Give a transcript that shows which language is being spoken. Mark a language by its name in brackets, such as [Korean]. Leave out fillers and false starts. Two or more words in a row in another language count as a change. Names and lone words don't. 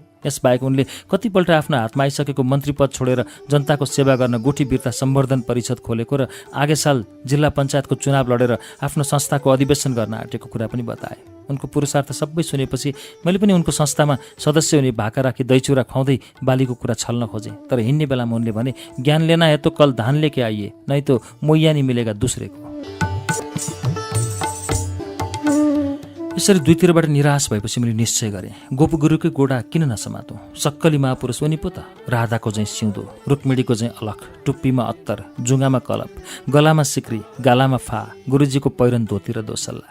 [Nepali] यसबाहेक उनले कतिपल्ट आफ्नो हातमा आइसकेको मन्त्री पद छोडेर जनताको सेवा गर्न गुठी बिर्ता सम्वर्धन परिषद खोलेको र आगे साल जिल्ला पञ्चायतको चुनाव लडेर आफ्नो संस्थाको अधिवेशन गर्न आँटेको कुरा पनि बताए। उनको पुरुषार्थ सबै सुनेपछि मैले पनि उनको संस्थामा सदस्य हुने भाका राखी दहीचुरा खुवाउँदै बालीको कुरा छल्न खोजेँ। तर हिँड्ने बेलामा उनले भने, [Hindi] ज्ञान लेना है तो कल धान लेके आइए, नहीं तो मोइया नहीं मिलेगा दूसरे को। [Nepali] यसरी दुईतिरबाट निराश भएपछि मैले निश्चय गरेँ, गोपगुरुकै गोडा किन नसमातौँ। सक्कली महापुरुष उनी पो त, राधाको चाहिँ सिउँदो, रुक्मिणीको चाहिँ अलख, टुप्पीमा अत्तर, जुङ्गामा कलप, गलामा सिक्री, गालामा फा, गुरुजीको पहिरन धोती र दोसल्ला।